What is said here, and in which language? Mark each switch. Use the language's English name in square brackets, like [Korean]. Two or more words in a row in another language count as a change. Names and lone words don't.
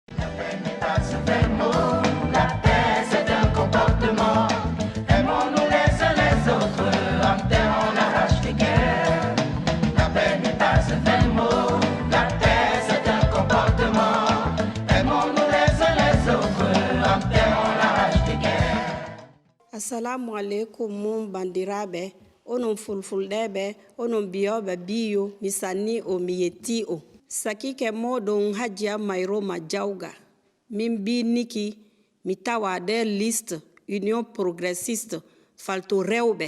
[French] La paix n'est pas un fait mot, la paix c'est un comportement. Aimons-nous les uns les autres, en terre on arrache les guerres. La paix n'est pas un fait mot, la paix c'est un comportement. Aimons-nous les uns les autres, en terre on arrache les guerres. [Arabic] Assalamu alaikum [Fula] mon bandirabe, onon fulfulde, onon biobe bio, misani o miyeti o. Sakike modon Hajia Mairo Majauga. Mimbi Niki, mitawa de liste Union Progressiste, falto rewbe.